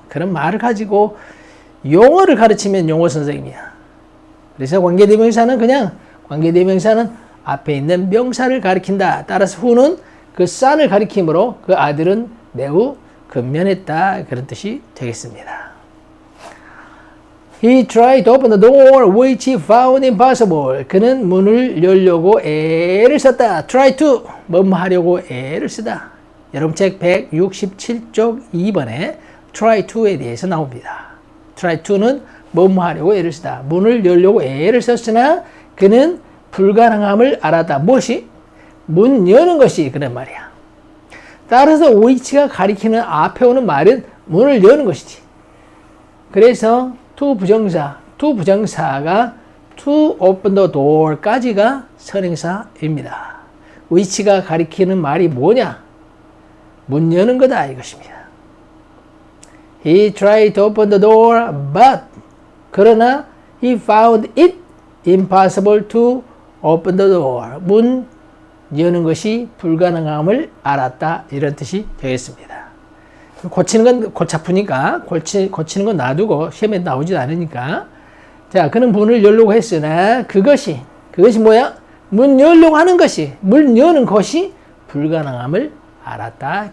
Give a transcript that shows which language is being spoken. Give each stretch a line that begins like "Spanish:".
Korean: 그런 말을 가지고 용어를 가르치면 용어 선생님이야. 그래서 관계대명사는 그냥 관계대명사는 앞에 있는 명사를 가리킨다. 따라서 who는 그 son을 가리키므로 그 아들은 매우 근면했다. 그런 뜻이 되겠습니다.
English: He tried to open the door which he found impossible.
Korean: 그는 문을 열려고 애를 썼다. Try to 뭐뭐 하려고 애를 쓰다. 여러분 책 167쪽 2번에 try to에 대해서 나옵니다. try to는 뭐뭐 하려고 애를 쓰다. 문을 열려고 애를 썼으나 그는 불가능함을 알았다. 무엇이? 문 여는 것이 그런 말이야. 따라서 which가 가리키는 앞에 오는 말은 문을 여는 것이지. 그래서 to 부정사가
English: to open the door
Korean: 까지가 선행사입니다. which가 가리키는 말이 뭐냐? 문 여는 거다 이것입니다.
English: He tried to open the door, but
Korean: 그러나
English: he found it impossible to open the door.
Korean: 문 여는 것이 불가능함을 알았다. 이런 뜻이 되겠습니다. 고치는 건 골치 아프니까 고치는 건 놔두고 시험에 나오지 않으니까 자 그는 문을 열려고 했으나 그것이 뭐야? 문 열려고 하는 것이 문 여는 것이 불가능함을 알았다.